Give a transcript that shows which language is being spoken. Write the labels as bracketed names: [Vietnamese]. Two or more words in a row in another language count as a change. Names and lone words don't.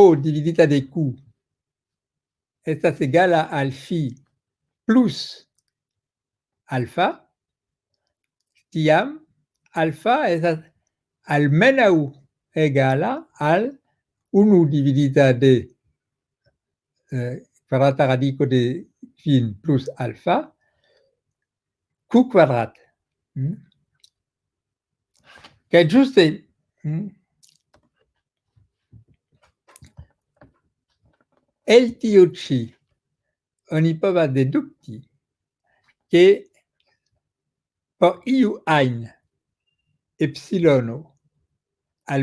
[Esperanto] dividita de q estas egala al phi plus alfa, tiam alfa estas almenaŭ egala al 1 dividita de kvadrata radico de kvin plus alfa q kvadrat. Kaj ĝuste el tio ĉi oni povas dedukti ke por iu ajn epsilono al